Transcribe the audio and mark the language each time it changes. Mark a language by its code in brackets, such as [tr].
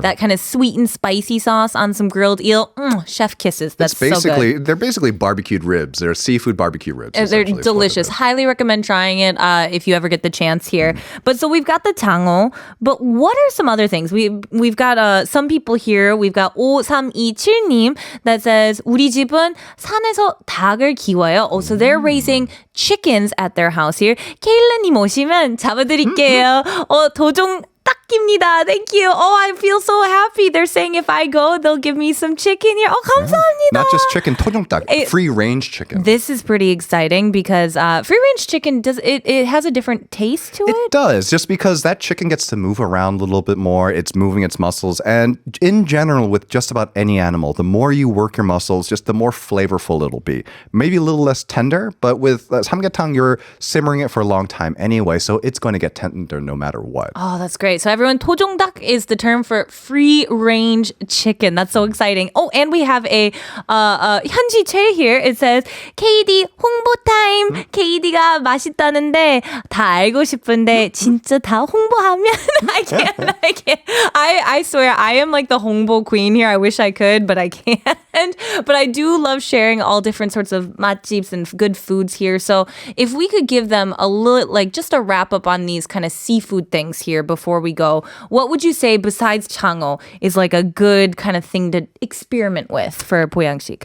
[en] That kind of sweet and spicy sauce on some grilled eel. Chef kisses. That's so good. They're basically barbecued ribs. They're seafood barbecue ribs. They're delicious. Highly recommend trying it if you ever get the chance here. But so we've got the 장어, but what are some other things? We've got some people here. We've got 5327님 that says [ko] 우리 집은 산에서 닭을 키워요. [en] Oh, so they're raising chickens at their house here. [ko] 케일라님 오시면 잡아드릴게요. 도종 딱입니다. [en] Thank you. I feel so happy. They're saying if I go, they'll give me some chicken here. [ko] 감사합니다. [en] Not just chicken, 토종닭, free-range chicken. This is pretty exciting because free-range chicken, it has a different taste to it? It does, just because that chicken gets to move around a little bit more. It's moving its muscles. And in general, with just about any animal, the more you work your muscles, just the more flavorful it'll be. Maybe a little less tender, but with 삼계탕, you're simmering it for a long time anyway, so it's going to get tender no matter what. Oh, that's great. So everyone, 토종닭 is the term for free-range chicken. That's so exciting. Oh, and we have a 현지채 here. It says, KD [ko] 홍보 타임. KD가 맛있다는데 다 알고 싶은데 진짜 다 홍보하면 [en] I can't. I swear, I am like the 홍보 queen here. I wish I could, but I can't. But I do love sharing all different sorts of 맛집s and good foods here. So if we could give them a little, like just a wrap up on these kind of seafood things here before we go, what would you say besides 장어 is like a good kind of thing to experiment with for Pouyangshi?